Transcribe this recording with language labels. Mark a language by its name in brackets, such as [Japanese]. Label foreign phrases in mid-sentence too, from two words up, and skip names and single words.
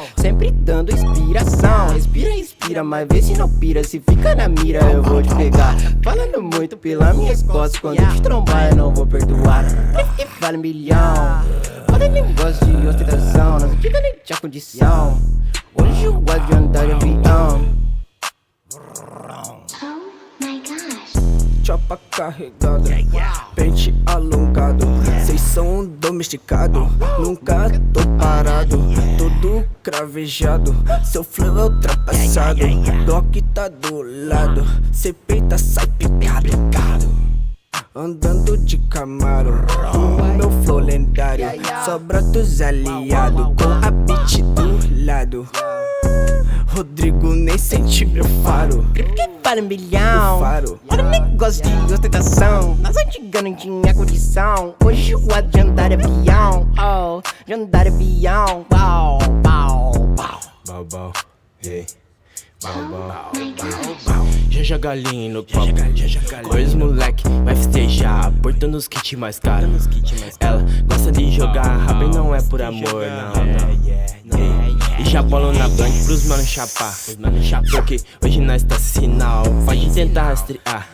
[Portuguese] Sempre dando inspiração. Respira, respira, mas vê se não pira. Se fica na mira eu vou te pegar. Falando muito pela minhas costas. Quando eu te trombar eu não vou perdoar. Que vale milhão. Olha, nem gosto de ostentação. Nas antigas nem tinha condição. Hoje eu gosto de andar de avião. [English] Oh my gosh. [Portuguese] Chopa carregada, pente alongado. Cês são domesticado, nunca tô parado. Todo cravejado, seu flow é ultrapassado. Doc tá do lado, cê peita, sai picado. Andando de Camaro, com o meu flow lendário. Sobra dos aliados, com a beat do lado. Rodrigo nem sente meu faro. Que vale milhão. Faro. Olha, nem gosto de ostentação. Nas antigas não tinha condição. Hoje eu gosto de andar de avião. Oh, de andar de avião. Wow, wow, wow. Bau, bau, hey. Bau, bau, [English] My gosh. [Portuguese] já galinha no copo. Dois moleque vai festejar, aportando os kits mais caros. Ela gosta de jogar rabo e não é por amor, não. E já bolam na blank pros mano chapar. Porque hoje nós tá sinal, pode tentar rastrear.